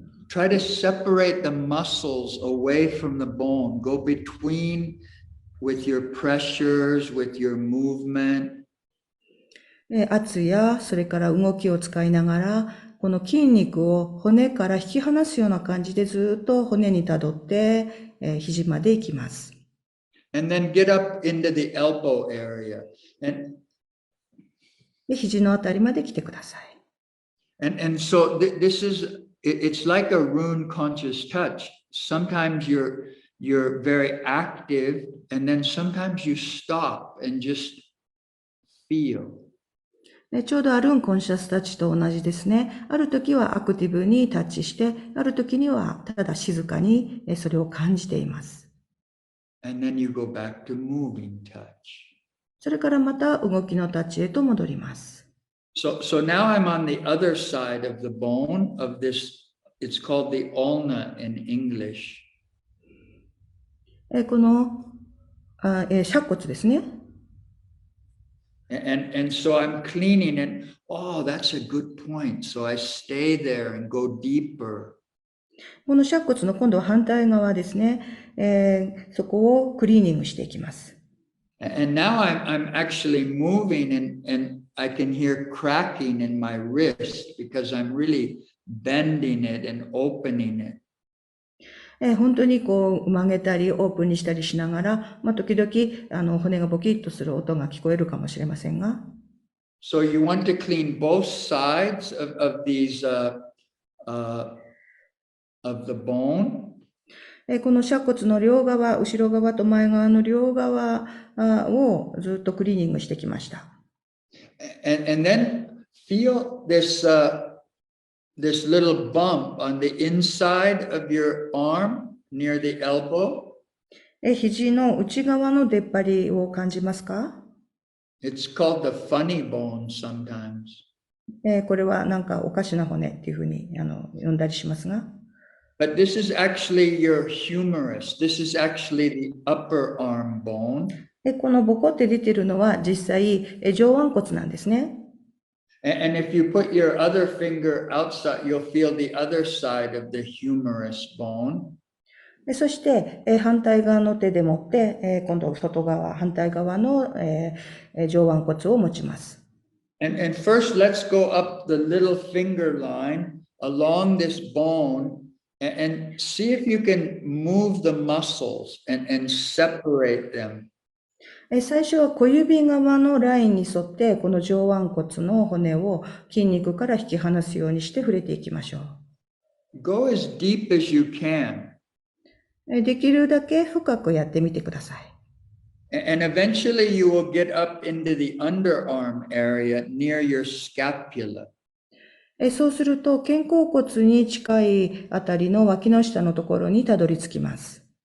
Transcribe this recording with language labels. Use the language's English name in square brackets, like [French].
[English] Try to separate the muscles away from the bone. Go between with your pressures, with your movement. [Japanese] 圧やそれから動きを使いながらこの筋肉を骨から引き離すような感じでずっと骨にたどって肘まで行きます。 [English] And then get up into the elbow area. [Japanese] で肘のあたりまで来てください。 [English] And so this is, it's like a rune conscious touch. Sometimes you're very active and then sometimes you stop and just feel. [Japanese] ちょうどアルーンコンシャスタッチと同じですね。ある時はアクティブにタッチして、ある時にはただ静かにそれを感じています。 [English] And then you go back to moving touch. [Japanese] それからまた動きのタッチへと戻ります。 [English] So now I'm on the other side of the bone of this it's called the ulna in English. [Japanese] この尺骨ですね。 [English] And so I'm cleaning and, oh, that's a good point. So I stay there and go deeper. [Japanese] この尺骨の今度は反対側ですね。そこをクリーニングしていきます。 [English] And now I'm actually moving and I can hear cracking in my wrist because I'm really bending it and opening it. [Japanese] 本当にこう曲げたりオープンにしたりしながら、時々骨がボキッとする音が聞こえるかもしれませんが。 [English] So you want to clean both sides of these of the bone. [Japanese] この尺骨の両側、後ろ側と前側の両側をずっとクリーニングしてきました。 [English] And then feel this little bump on the inside of your arm near the elbow. [Japanese] 肘の内側の出っ張りを感じますか？ [English] It's called the funny bone sometimes. [Japanese] これはなんかおかしな骨っていうふうに呼んだりしますが。 [English] But this is actually your humerus. This is actually the upper arm bone. [Japanese] このボコって出てるのは実際上腕骨なんですね。 [English] And if you put your other finger outside, you'll feel the other side of the humerus bone. [Japanese] そして反対側の手で持って今度外側、反対側の上腕骨を持ちます。 [English] And first, let's go up the little finger line along this bone and see if you can move the muscles and separate them. [Japanese] 最初は小指側のラインに沿ってこの上腕骨の骨を筋肉から引き離すようにして触れていきましょう。 [English] Go as deep as you can. [Japanese] できるだけ深くやってみてください。 [English] And eventually you will get up into the underarm area near your scapula. [Japanese] そうすると肩甲骨に近いあたりの脇の下のところにたどり着きます。